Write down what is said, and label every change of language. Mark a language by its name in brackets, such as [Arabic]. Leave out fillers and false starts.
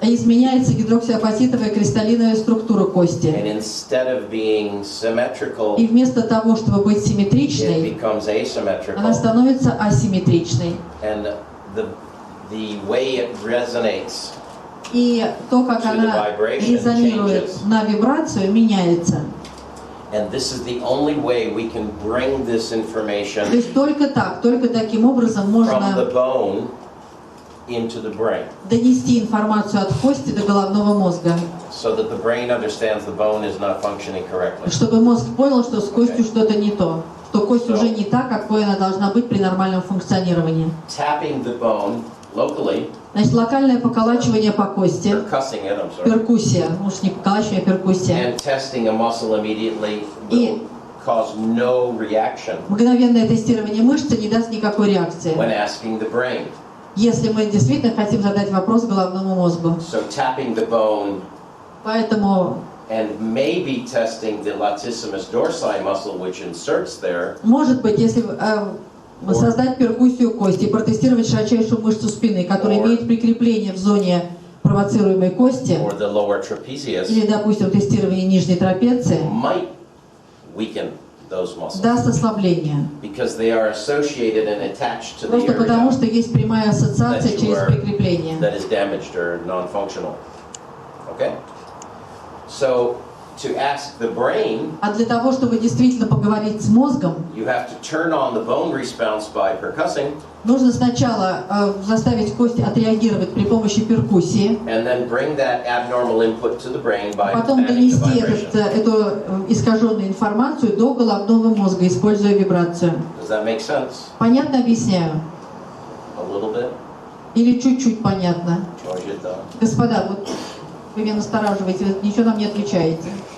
[Russian] изменяется гидроксиапатитовая кристаллиновая структура кости. [English] and instead of being symmetrical, [Russian] И вместо того, чтобы быть [English] it [Russian] симметричной, [English] becomes [Russian] она [English] asymmetrical, [Russian] становится асимметричной. [English] and the way it resonates [Russian] И то, как она резонирует на вибрацию, меняется. [English] And this is the only way we can bring this [Russian] То [English] information [Russian] есть только таким образом [English] from [Russian] можно [English] the bone into the brain, [Russian] донести информацию от кости до головного мозга, [English] so that the brain understands the bone is not functioning correctly. [Russian] чтобы мозг понял, что с костью что-то не то, что кость уже не та, какой она должна быть при нормальном функционировании. [English] Tapping the bone locally, [Russian] Значит, локальное поколачивание по кости, [English] percussing it, I'm sorry, [Russian] перкуссия, уж не поколачивание, а перкуссия, [English] and testing a muscle immediately [Russian] И- [English] will cause no reaction [Russian] мгновенное тестирование мышцы не даст никакой реакции, [English] when asking the brain. [Russian] если мы действительно хотим задать вопрос головному мозгу. [English] So tapping the bone [Russian] Поэтому, [English] and maybe testing the latissimus dorsi muscle, which inserts there, [Russian] может быть, если создать перкуссию кости и протестировать широчайшую мышцу спины, которая имеет прикрепление в зоне провоцируемой кости, [English] or the lower trapezius, [Russian] или, допустим, тестирование нижней трапеции, [English] might weaken those muscles [Russian] даст ослабление. [English] because they are associated and attached to the [Russian] Просто потому, [English] area [Russian] что есть прямая ассоциация через прикрепление. [English] that is damaged or non-functional. Okay? So to ask the brain, [Russian] А для того, чтобы действительно поговорить с мозгом, [English] you have to turn on the bone response by percussing, [Russian] нужно сначала заставить кости отреагировать при помощи перкуссии, [English] and then bring that abnormal input to the brain by [Russian] потом [English] adding the [Russian] донести [English] vibration. [Russian] эту искаженную информацию до головного мозга, используя вибрацию. [English] Does that make sense? [Russian] Понятно объясняю? [English] A little bit? [Russian] Или чуть-чуть понятно? Может, да. Господа, вот вы меня настораживаете, вы ничего нам не отвечаете.